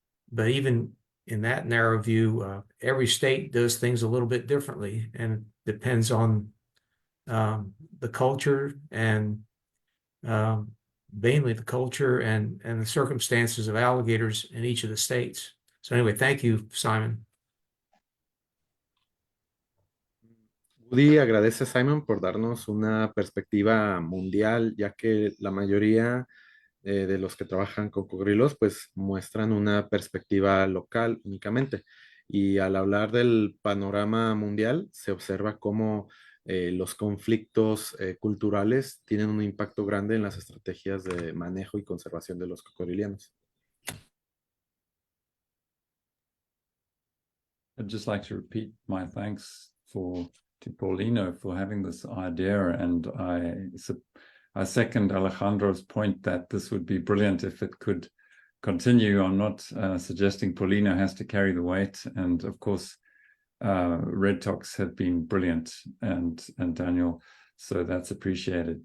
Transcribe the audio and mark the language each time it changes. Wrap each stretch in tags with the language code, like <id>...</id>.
<en>But even in that narrow view, every state does things a little bit differently, and it depends on the culture and mainly the culture and the circumstances of alligators in each of the states. So anyway, thank you, Simon.</en> <es>Woody agradece a Simon por darnos una perspectiva mundial, ya que la mayoría de los que trabajan con cocodrilos pues muestran una perspectiva local únicamente. Y al hablar del panorama mundial, se observa cómo los conflictos culturales tienen un impacto grande en las estrategias de manejo y conservación de los cocodrilianos.</es> <en>I'd just like to repeat my thanks to Paulino for having this idea, and I I second Alejandro's point that this would be brilliant if it could continue. I'm not suggesting Paulino has to carry the weight, and of course, Red Talks have been brilliant, and Daniel, so that's appreciated.</en>